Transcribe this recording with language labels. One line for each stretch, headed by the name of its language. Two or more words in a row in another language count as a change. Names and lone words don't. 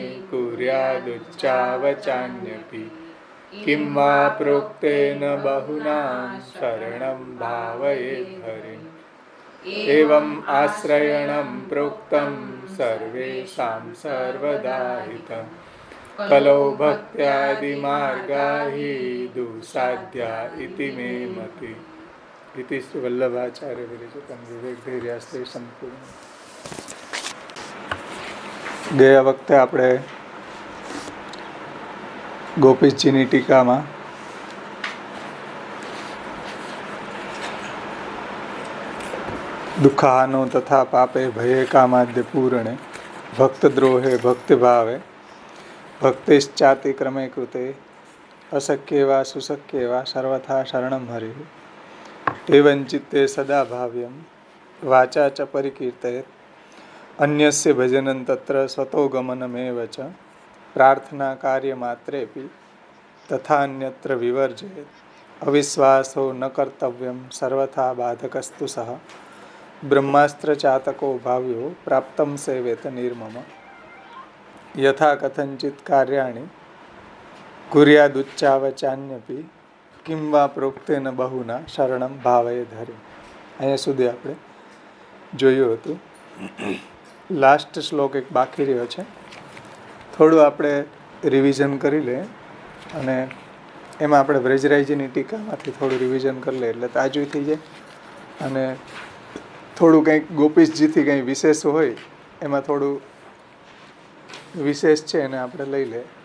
Sanskrit: कुर्यादुच्चावचान्यपि किं वा प्रोक्तेन बहुना शरणं भावयेत् हरिम् एवम् आश्रयणं प्रोक्तं सर्वेषां सर्वदा हितं कलौ भक्त्यादिमार्गा हि दुःसाध्या इति मे मति इति श्री वल्लभाचार्य विरचितं विवेकधैर्यास्ते संपूर्ण।
Gujarati: ગયા વખતે આપણે ગોપીજીની ટીકામાં
Sanskrit: દુઃખાનો તથા પાપે ભયે કામાદ્ય પૂરણે ભક્તદ્રોહે ભક્તિભાવે ભક્તિશ્ચાતિક્રમે કૃતે અશક્યેવા સુશક્યેવા સર્વથા શરણમ હરિઃ એવં ચિત્તે સદા ભાવ્યં વાચા ચ પરિકીર્તયેત अन्यस्य भजनं तत्र स्वतो गमनमेव च प्रार्थना कार्यमात्रेपि तथान्यत्र विवर्जयेत् अविश्वासो न कर्तव्यं सर्वथा बाधकस्तु सः ब्रह्मास्त्रचातको भाव्यो प्राप्तं सेवेत निर्मम यथा कथञ्चित् कार्याणि कुर्यादुच्चावचान्यपि किं वा प्रोक्तेन बहुना शरणं भावयेत् हरिम्।
Gujarati: અહીંયા સુધી આપણે જોયું હતું લાસ્ટ શ્લોક એક બાકી રહ્યો છે, થોડું આપણે રિવિઝન કરી લઈએ અને એમાં આપણે વ્રજરાયજીની ટીકામાંથી થોડું રિવિઝન કરી લઈએ એટલે તાજું થઈ જાય. અને થોડું કંઈક ગોપીશજીથી કંઈ વિશેષ હોય એમાં થોડું વિશેષ છે એને આપણે લઈ લઈએ.